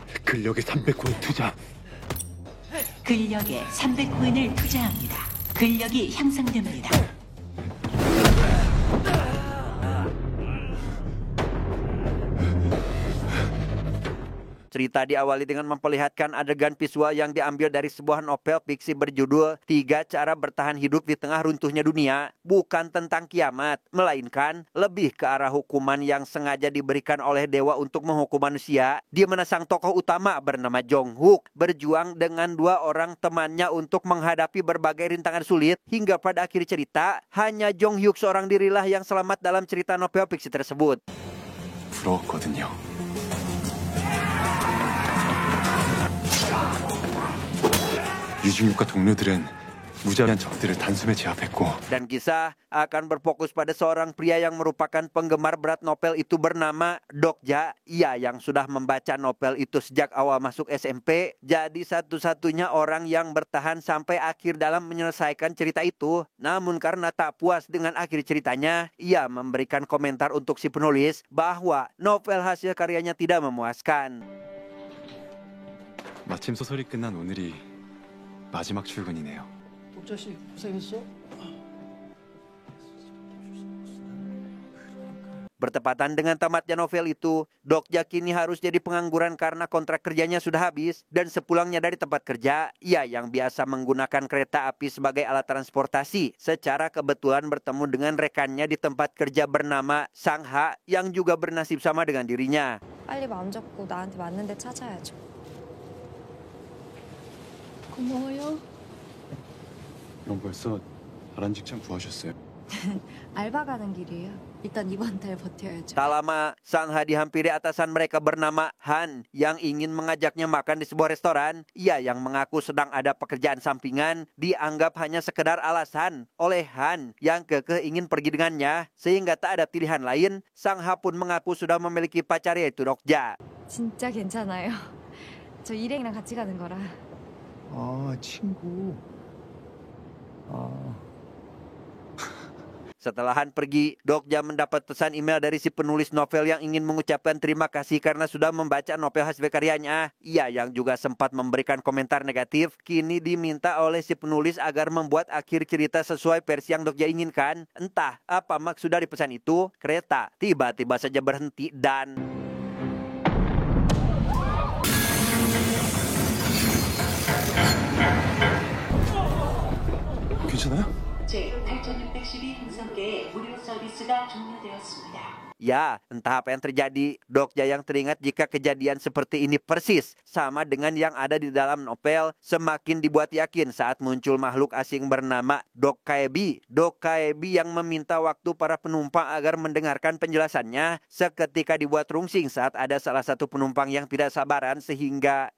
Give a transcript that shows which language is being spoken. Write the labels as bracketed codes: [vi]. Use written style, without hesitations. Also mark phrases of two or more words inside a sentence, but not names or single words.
[ko] 근력에 300코인 투자. 근력에 300코인을 투자합니다. 근력이 향상됩니다. [id] Cerita diawali dengan memperlihatkan adegan visual yang diambil dari sebuah novel fiksi berjudul 3 Cara Bertahan Hidup di Tengah Runtuhnya Dunia. Bukan tentang kiamat, melainkan lebih ke arah hukuman yang sengaja diberikan oleh dewa untuk menghukum manusia. Di mana sang tokoh utama bernama Jong Hook berjuang dengan 2 orang temannya untuk menghadapi berbagai rintangan sulit. Hingga pada akhir cerita, hanya Jong Hook seorang dirilah yang selamat dalam cerita novel fiksi tersebut. [ko] 부러웠거든요. 유중육과 동료들은 무자비한 적들을 단숨에 제압했고 [id] Dan kisah akan berfokus pada seorang pria yang merupakan penggemar berat novel itu bernama Dokja. Ia yang sudah membaca novel itu sejak awal masuk SMP, jadi satu-satunya orang yang bertahan sampai akhir dalam menyelesaikan cerita itu. Namun karena tak puas dengan akhir ceritanya, ia memberikan komentar untuk si penulis bahwa novel hasil karyanya tidak memuaskan. [ko] 마침 소설이 끝난 오늘이 마지막 출근이네요. 독자씨 고생했어? [id] Bertepatan dengan tamatnya novel itu, Dokja kini harus jadi pengangguran karena kontrak kerjanya sudah habis. Dan sepulangnya dari tempat kerja, ia yang biasa menggunakan kereta api sebagai alat transportasi, secara kebetulan bertemu dengan rekannya di tempat kerja bernama Sang-ha yang juga bernasib sama dengan dirinya. [ko] 빨리 마음 잡고 나한테 맞는 데 찾아야죠. 고마워요. 그럼 벌써 다른 직장 구하셨어요? 알바 가는 길이에요. 일단 이번 달 버텨야죠. [id] Tak lama, Sang-ha dihampiri atasan mereka bernama Han yang ingin mengajaknya makan di sebuah restoran. Ia yang mengaku sedang ada pekerjaan sampingan dianggap hanya sekedar alasan oleh Han yang kekeh ingin pergi dengannya. Sehingga tak ada pilihan lain, Sang-ha pun mengaku sudah memiliki pacar yaitu Dokja. [ko] 진짜 괜찮아요. 저 일행이랑 같이 가는 거라. 아, 친구. [id] Setelah Han pergi, Dokja mendapat pesan email dari si penulis novel yang ingin mengucapkan terima kasih karena sudah membaca novel hasil karyanya. Ia yang juga sempat memberikan komentar negatif, kini diminta oleh si penulis agar membuat akhir cerita sesuai versi yang Dokja inginkan. Entah apa maksud dari pesan itu, kereta tiba-tiba saja berhenti dan... [ko] 괜찮아요? 제8612 행성계의 무료 서비스가 종료되었습니다. [id] Ya, entah apa yang terjadi, Dokja yang teringat jika kejadian seperti ini persis sama dengan yang ada di dalam novel semakin dibuat yakin saat muncul makhluk asing bernama Dokkaebi. Dokkaebi yang meminta waktu para penumpang agar mendengarkan penjelasannya seketika dibuat rungsing saat ada salah satu penumpang yang tidak sabaran sehingga